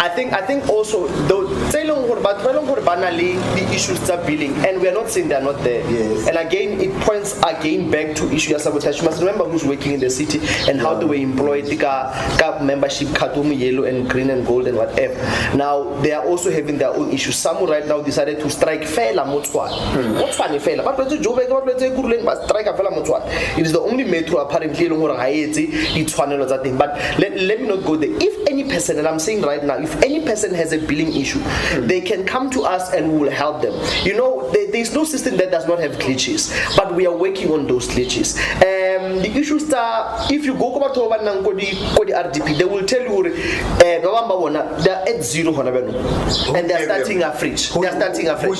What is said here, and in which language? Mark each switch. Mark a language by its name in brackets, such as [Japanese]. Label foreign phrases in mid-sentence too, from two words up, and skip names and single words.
[English] I think also the issues are billing, and we are not saying they are not there. Yes. And again, it points again back to issue of sabotage. You must remember who's working in the city and how they were employed. The membership card, yellow and green and gold and whatever. Now they are also having their own issues. Some right now decided to strike fair Motswan. [Tswana] Tshwane fela ba tletse Joburg ba tletse Kuruleng ba strike fela mo Tshwane. [English] It is the only metro apparently [Tswana] e leng hore ga etse di tshwanelo tsa teng. [English] But let me not go there. If any person, and I'm saying right now, if any person has a billing issue, they can come to us and we will help them. You know, there's no system that does not have glitches, but we are working on those glitches. The issues are, if you go to the RDP, they will tell you they are at zero and they're starting afresh. They're starting afresh.